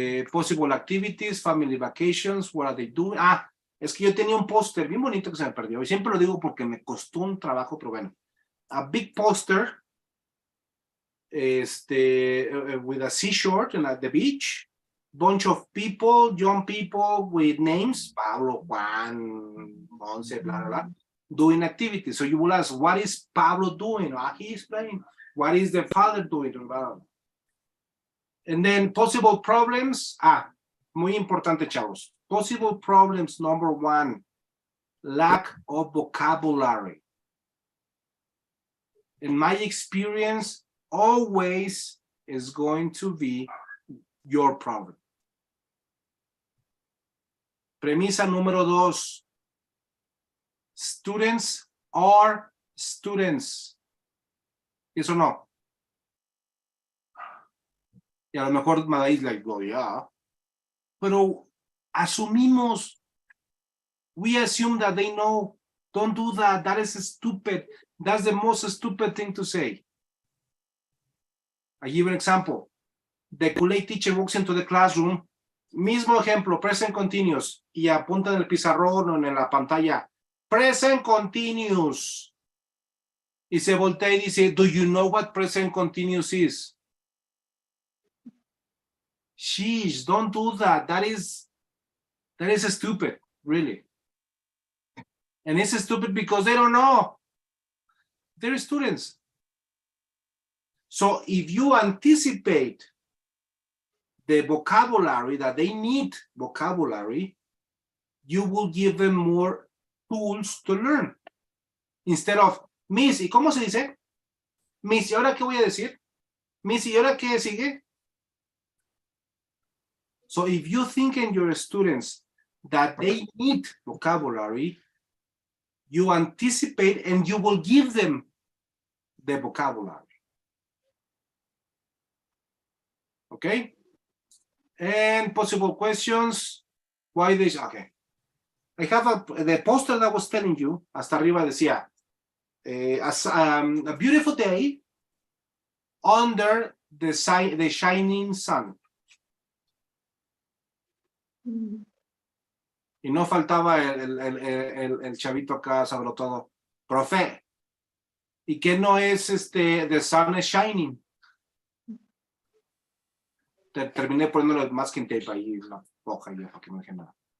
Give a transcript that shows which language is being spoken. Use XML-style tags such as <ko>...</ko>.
<en>Possible activities, family vacations, what are they doing?</en> <es>Es que yo tenía un póster bien bonito que se me perdió. Y siempre lo digo porque me costó un trabajo, pero bueno.</es> <en>A big poster, with a seashore at the beach. Bunch of people, young people with names, Pablo, Juan, Monse, blah, blah, blah, doing activities. So you will ask, what is Pablo doing? He's playing. What is the father doing? Blah, blah. And then possible problems.</en> <es>Muy importante, chavos.</es> <en>Possible problems, number one, lack of vocabulary. In my experience, always is going to be your problem.</en> <es>Premisa número dos.</es> <en>Students are students.</en> <es>¿Eso no? Y a lo mejor Madai</es> <en>like, oh, yeah.</en> <es>Pero asumimos.</es> <en>We assume that they know. Don't do that. That is stupid. That's the most stupid thing to say. I give an example. The Kool-Aid teacher walks into the classroom.</en> <es>Mismo ejemplo, present continuous. Y apunta en el pizarrón o en la pantalla.</es> <en>Present continuous.</en> <es>Y se voltea y dice,</es> <en>do you know what present continuous is? Sheesh, don't do that. That is stupid, really. And it's stupid because they don't know. They're students. So if you anticipate the vocabulary that they need vocabulary, you will give them more tools to learn. Instead of,</en> <es>Miss, ¿y cómo se dice? Miss, ¿y ahora qué voy a decir? Miss, ¿y ahora qué sigue?</es> <en>So if you think in your students that they need vocabulary, you anticipate and you will give them the vocabulary. Okay? And possible questions. Why this? Okay. I have the poster that I was telling you,</en> <es>hasta arriba decía,</es> <en>a beautiful day under the shining sun.</en> <es>Y no faltaba el chavito acá sobre todo. Profe, ¿y qué no es</es> <en>the sun is shining?</en> <es>Terminé poniéndole masking tape ahí en la hoja ya para que no dije nada.</es>